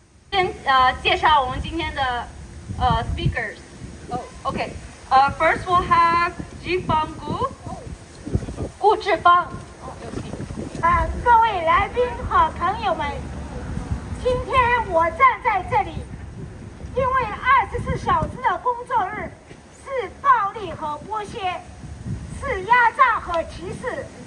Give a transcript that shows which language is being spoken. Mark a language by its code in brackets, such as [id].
[zh] 先介绍我们今天的speakers. [en] Oh, okay. First we'll have Jifang Gu. [zh] 顾志芳。各位来宾和朋友们，今天我站在这里，因为24小时的工作日是暴力和剥削，是压榨和歧视，